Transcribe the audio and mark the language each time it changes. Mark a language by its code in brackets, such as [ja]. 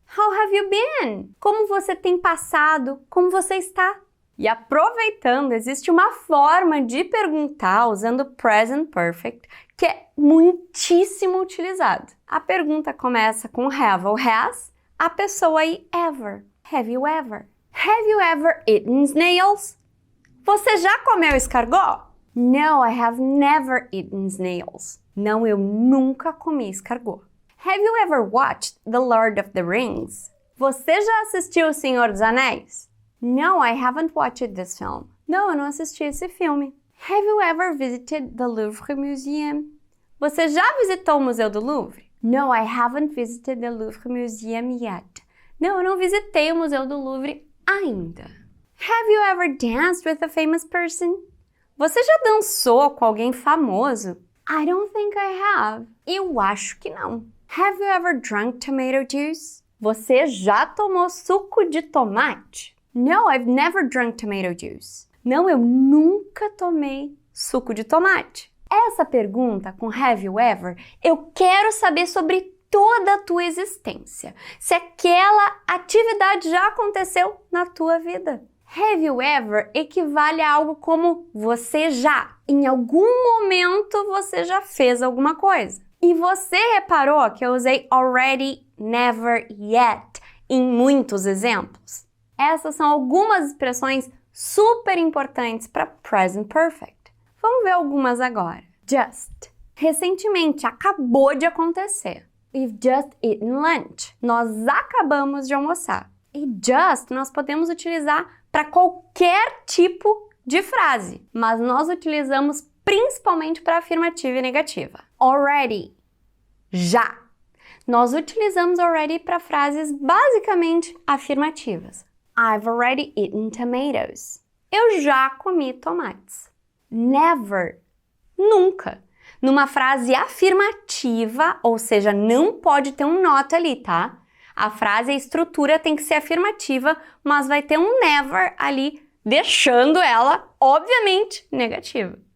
[en] How have you been? [pt] Como você tem passado? Como você está? E aproveitando, existe uma forma de perguntar usando o present perfect que é muitíssimo utilizado. A pergunta começa com have ou has, a pessoa aí ever. [en] Have you ever? Have you ever eaten snails? [pt] Você já comeu escargot? [en] No, I have never eaten snails. [pt] Não, eu nunca comi escargot. [en] Have you ever watched The Lord of the Rings? [pt] Você já assistiu O Senhor dos Anéis? [en] No, I haven't watched this film. [pt] Não, eu não assisti esse filme. [en] Have you ever visited the Louvre Museum? [pt] Você já visitou o Museu do Louvre? [en] No, I haven't visited the Louvre Museum yet. [pt] Não, eu não visitei o Museu do Louvre ainda. [en] Have you ever danced with a famous person? [pt] Você já dançou com alguém famoso? [en] I don't think I have. [pt] Eu acho que não. [en] Have you ever drunk tomato juice? [pt] Você já tomou suco de tomate? [en] No, I've never drunk tomato juice. [pt] Não, eu nunca tomei suco de tomate. Essa pergunta com have you ever, eu quero saber sobre toda a tua existência. Se aquela atividade já aconteceu na tua vida. Have you ever equivale a algo como você já. Em algum momento você já fez alguma coisa. E você reparou que eu usei already, never, yet em muitos exemplos? Essas são algumas expressões super importantes para present perfect. Vamos ver algumas agora. Just. Recentemente, acabou de acontecer. [en] We've just eaten lunch. [pt] Nós acabamos de almoçar. E just nós podemos utilizar para qualquer tipo de frase, mas nós utilizamos principalmente para afirmativa e negativa. Already. Já. Nós utilizamos already para frases basicamente afirmativas. [en] I've already eaten tomatoes. [pt] Eu já comi tomates. Never. Nunca. Numa frase afirmativa, ou seja, não pode ter um not ali, tá? A frase, a estrutura tem que ser afirmativa, mas vai ter um never ali, deixando ela, obviamente, negativa.